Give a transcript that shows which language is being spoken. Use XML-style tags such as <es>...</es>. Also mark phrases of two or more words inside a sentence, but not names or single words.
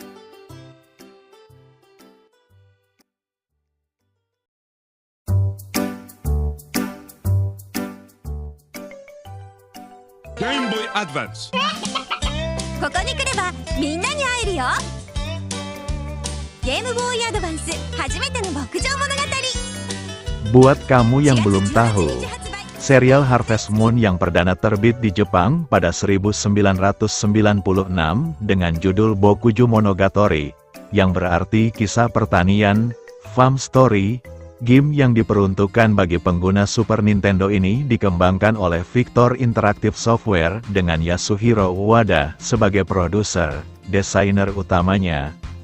<ja>Game Boy Advance. ここに来ればみんなに会えるよ。ゲームボーイアドバンス初めての牧場物語。</ja> <id>Buat kamu yang belum tahu, serial Harvest Moon yang perdana terbit di Jepang pada 1996 dengan judul Bokuju Monogatari, yang berarti kisah pertanian,</id> <en>farm story,</en> <id>game yang diperuntukkan bagi pengguna Super Nintendo ini dikembangkan oleh Victor Interactive Software dengan Yasuhiro Wada sebagai produser, desainer utamanya.</id>